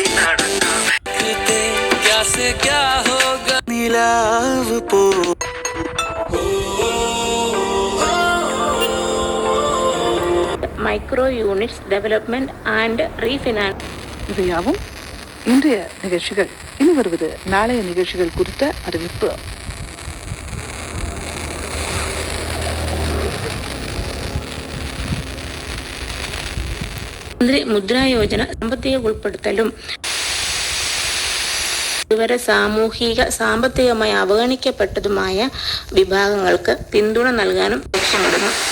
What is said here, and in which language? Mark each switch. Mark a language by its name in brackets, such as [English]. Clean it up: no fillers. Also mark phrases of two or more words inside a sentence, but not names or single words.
[Malayalam] മൈക്രോ യൂണിറ്റ്സ് ഡെവലപ്മെന്റ് ആൻഡ് റീഫിനാൻസ്. [Tamil] இவையாவும் இன்றைய நிகழ்ச்சிகள். இனி வருவது நாளைய நிகழ்ச்சிகள் குறித்த அறிவிப்பு. [Malayalam] മുദ്രാ യോജന സാമ്പത്തിക ഉൾപ്പെടുത്തലും ഇതുവരെ സാമ്പത്തികമായി അവഗണിക്കപ്പെട്ടതുമായ വിഭാഗങ്ങൾക്ക് പിന്തുണ നൽകാനും ലക്ഷ്യമിടുന്നു.